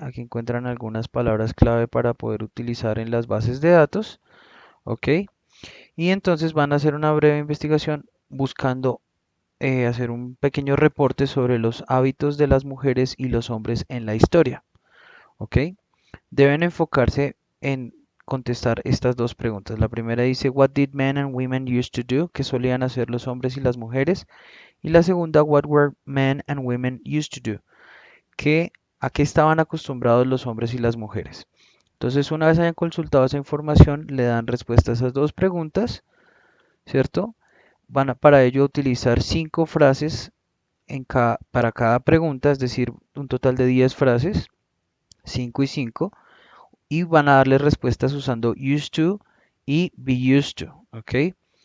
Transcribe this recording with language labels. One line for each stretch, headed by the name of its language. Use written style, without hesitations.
Spanish: Aquí encuentran algunas palabras clave para poder utilizar en las bases de datos. ¿Ok? Y entonces van a hacer una breve investigación buscando hacer un pequeño reporte sobre los hábitos de las mujeres y los hombres en la historia. ¿Ok? Deben enfocarse en contestar estas dos preguntas. La primera dice,
English: What did men and women used to do?
Spanish: ¿Qué solían hacer los hombres y las mujeres? Y la segunda,
English: What were men and women used to do?
Spanish: ¿A qué estaban acostumbrados los hombres y las mujeres? Entonces, una vez hayan consultado esa información, le dan respuesta a esas dos preguntas, ¿cierto? Van a para ello utilizar 5 frases para cada pregunta, es decir, un total de 10 frases, 5 y 5, y van a darle respuestas usando used to y be used to, ¿ok?